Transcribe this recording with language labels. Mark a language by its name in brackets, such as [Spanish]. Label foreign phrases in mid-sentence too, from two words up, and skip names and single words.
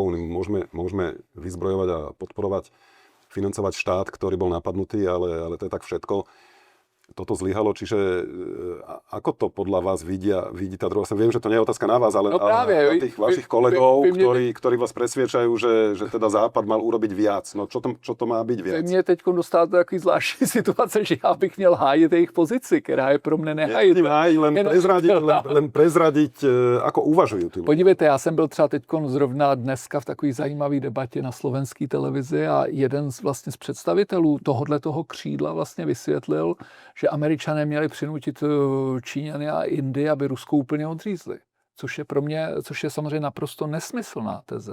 [Slovak] Môžeme vyzbrojovať a podporovať, financovať štát, ktorý bol napadnutý, ale to je tak všetko. Toto zlyhalo, čiže ako to podľa vás vidí tá druhá strana? Viem, že to nie je otázka na vás, ale na tých vašich kolegov, ktorí vás presviečajú, že teda Západ mal urobiť viac. No čo to má byť viac? [Czech] Mě teď dostáváte do takový zvláštní situace, že já bych měl hájit jejich pozici, která je pro mne nehájitelná. [Slovak] Len prezradiť, ako uvažujú tí ľudia. [Czech] Podívejte, já jsem byl třeba teď zrovna dneska v takové zajímavé debatě na slovenské televizi a jeden z představitelů tohoto křídla vlastně vysvětlil, že Američané měli přinutit Číňany a Indii, aby Rusko úplně odřízli. Což je samozřejmě naprosto nesmyslná teze.